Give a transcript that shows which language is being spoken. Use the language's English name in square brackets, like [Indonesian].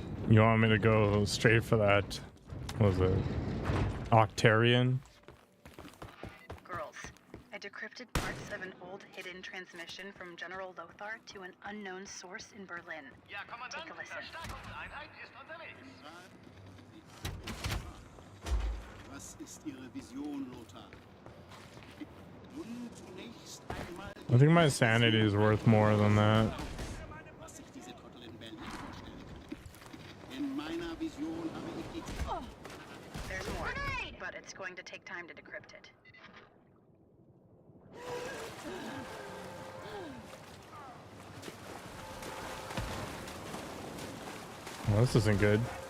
[English] You want me to go straight for that? What was it? Octarian? Girls, I decrypted parts of an old hidden transmission from General Lothar to an unknown source in Berlin. [German] Ja, Kommandant, [English] Take a listen. [German] Verstärkungseinheit ist unterwegs. Was ist Ihre Vision, Lothar? Nun zunächst einmal [English] I think my sanity is worth more than that. [German] was sich diese Trottel in Berlin vorstellen können. In meiner Vision habe ich die [English] There's more, but it's going to take time to decrypt it. Well, this isn't good.